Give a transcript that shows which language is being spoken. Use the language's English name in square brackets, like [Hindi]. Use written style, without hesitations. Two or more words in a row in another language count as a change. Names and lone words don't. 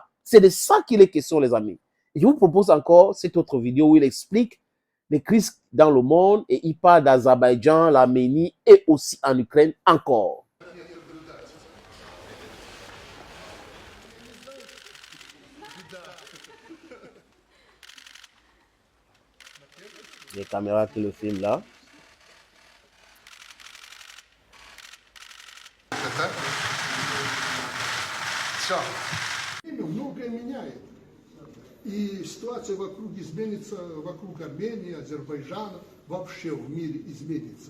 [French] C'est de ça qu'il est question, les amis. Et je vous propose encore cette autre vidéo où il explique les crises dans le monde et il parle d'Azerbaïdjan, l'Arménie et aussi en Ukraine encore. Les caméras qui le filment là. [Russian] Многое меняет. И ситуация вокруг изменится, вокруг Армении, Азербайджана, вообще в мире изменится.